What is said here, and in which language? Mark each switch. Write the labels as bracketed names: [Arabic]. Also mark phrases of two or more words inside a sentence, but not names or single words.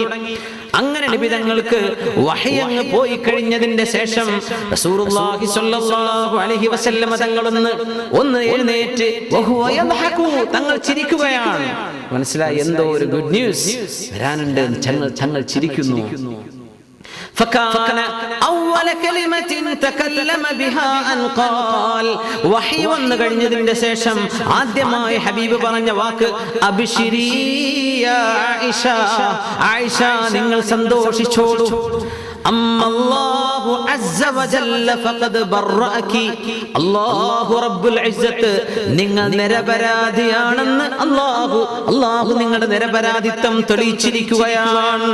[Malayalam] അങ്ങനെ നബി തങ്ങൾക്ക് വഹി അങ്ങ് പോയി കഴിഞ്ഞതിന്റെ ശേഷം [Arabic] رسول الله صلى الله عليه وسلم [Malayalam] ഒന്ന് എഴുന്നേറ്റ് തങ്ങൾ ചിരിക്കുകയാണ്. മനസ്സിലായി, എന്തോ ഒരു [English] good news [Malayalam] വരാനുണ്ട്. തങ്ങൾ ചിരിക്കുന്നു. [Arabic] فكان أول كلمة تكلم بها أن قال, [Malayalam] വഹി വന്നു കഴിഞ്ഞതിന്റെ ശേഷം ആദ്യമായി ഹബീബ് പറഞ്ഞ വാക്ക് [Arabic] أبشري يا عائشة, [Malayalam] ആയിഷ നിങ്ങൾ സന്തോഷിച്ചോളൂ. [Arabic] الله عز وجل فقد برأك, الله رب العزة [Malayalam] നിങ്ങൾ നിരപരാധിയാണെന്ന് അല്ലാഹു നിങ്ങളുടെ നിരപരാധിത്വം തെളിയിച്ചിരിക്കുകയാണ്.